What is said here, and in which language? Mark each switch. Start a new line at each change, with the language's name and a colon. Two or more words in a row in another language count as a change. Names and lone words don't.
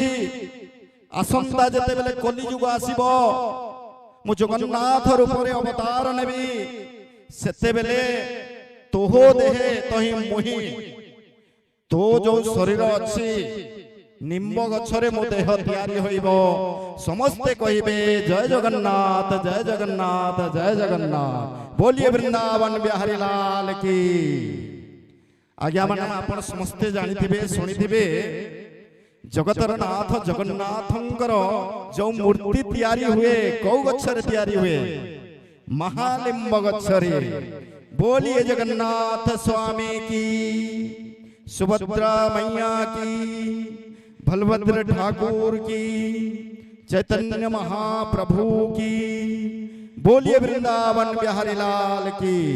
Odia: ଆସନ୍ତା ଯେତେବେଳେ କଲିଯୁଗ ଆସିବ, ମୁଁ ଜଗନ୍ନାଥ ରୂପରେ ଅବତାର ନେବି, ସେତେବେଳେ ତୋହ ଦେହେ ତହିଁ ମୁହିଁ, ତୋ ଯୋଉ ଶରୀର ଅଛି ନିମ୍ବ ଗଛରେ ମୋ ଦେହ ତିଆରି ହୋଇବ, ସମସ୍ତେ କହିବେ ଜୟ ଜଗନ୍ନାଥ ଜୟ ଜଗନ୍ନାଥ ଜୟ ଜଗନ୍ନାଥ,
Hindi: बोलिए वृंदावन बिहारी लाल की।
Odia: ଆଜ୍ଞା ମାନେ ଆପଣ ସମସ୍ତେ ଜାଣିଥିବେ ଶୁଣିଥିବେ, ଜଗତର ନାଥ ଜଗନ୍ନାଥଙ୍କର ଯୋଉ ମୂର୍ତ୍ତି ତିଆରି ହୁଏ କୋଉ ଗଛରେ ତିଆରି ହୁଏ? ମହାଲିମ୍ବ ଗଛରେ।
Hindi: बोलिए जगन्नाथ स्वामी की, सुभद्रा मैया की, बलभद्र ठाकुर की, चैतन्य महाप्रभु की, बोलिए वृंदावन बिहारी लाल की।